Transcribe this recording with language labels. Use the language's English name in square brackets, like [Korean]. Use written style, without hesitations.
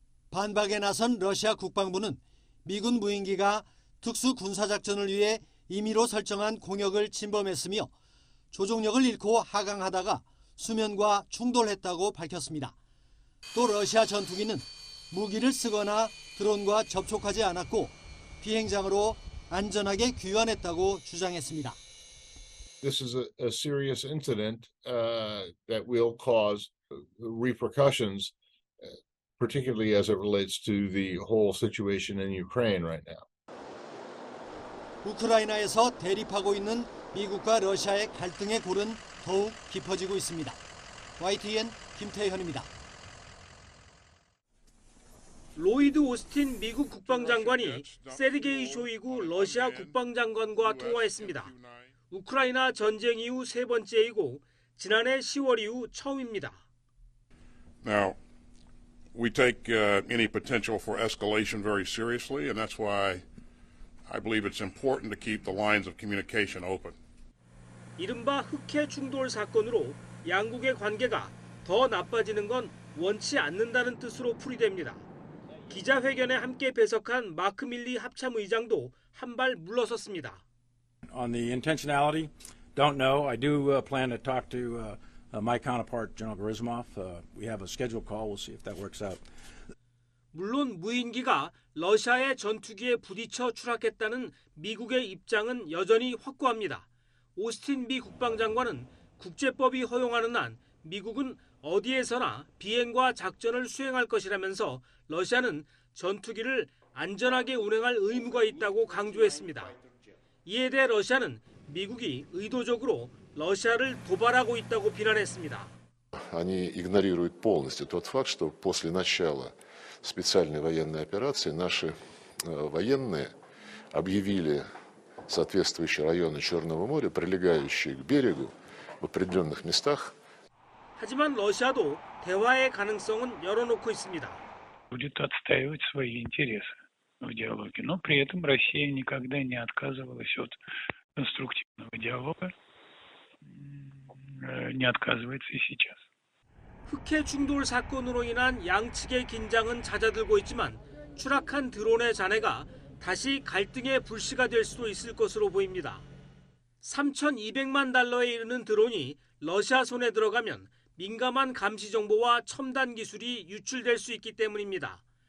[Korean] 반박에 나선 러시아 국방부는 미군 무인기가 특수 군사작전을 위해 임의로 설정한 공역을 침범했으며 조종력을 잃고 하강하다가 수면과 충돌했다고 밝혔습니다. 또 러시아 전투기는 무기를 쓰거나 드론과 접촉하지 않았고 비행장으로 안전하게 귀환했다고 주장했습니다. [English] This is a serious incident that will cause repercussions, particularly as it relates to the whole situation in Ukraine right now. [Korean] 우크라이나에서 대립하고 있는 미국과 러시아의 갈등의 골은 더욱 깊어지고 있습니다. YTN 김태현입니다. 로이드 오스틴 미국 국방장관이 세르게이 쇼이구 러시아 국방장관과 통화했습니다. 우크라이나 전쟁 이후 세 번째이고 지난해 10월 이후 처음입니다. [English] Now, we take any potential for escalation very seriously, and that's why I believe it's important to keep the lines of communication open. [Korean] 이른바 흑해 충돌 사건으로 양국의 관계가 더 나빠지는 건 원치 않는다는 뜻으로 풀이됩니다. 기자회견에 함께 배석한 마크 밀리 합참의장도 한 발 물러섰습니다. [English] On the intentionality, don't know. I do plan to talk to my counterpart, General Gerasimov. We have a scheduled call. We'll see if that works out. [Korean] 물론 무인기가 러시아의 전투기에 부딪혀 추락했다는 미국의 입장은 여전히 확고합니다. 오스틴 미 국방장관은 국제법이 허용하는 한 미국은 어디에서나 비행과 작전을 수행할 것이라면서 러시아는 전투기를 안전하게 운행할 의무가 있다고 강조했습니다. 이에 대해 러시아는 미국이 의도적으로 러시아를 도발하고 있다고 비난했습니다. [Russian] Они игнорируют полностью тот факт, что после начала специальной военной операции наши военные объявили соответствующие районы Черного моря, прилегающие к берегу, в определенных местах. [Korean] 하지만 러시아도 대화의 가능성은 열어놓고 있습니다. [Russian] Будет отстаивать свои интересы в диалоге, но при этом Россия никогда не отказывалась от конструктивного диалога, не отказывается и сейчас. [Korean] 흑해 충돌 사건으로 인한 양측의 긴장은 잦아들고 있지만 추락한 드론의 잔해가 다시 갈등의 불씨가 될 수도 있을 것으로 보입니다. 3,200만 달러에 이르는 드론이 러시아 손에 들어가면 민감한 감시 정보와 첨단 기술이 유출될 수 있기 때문입니다.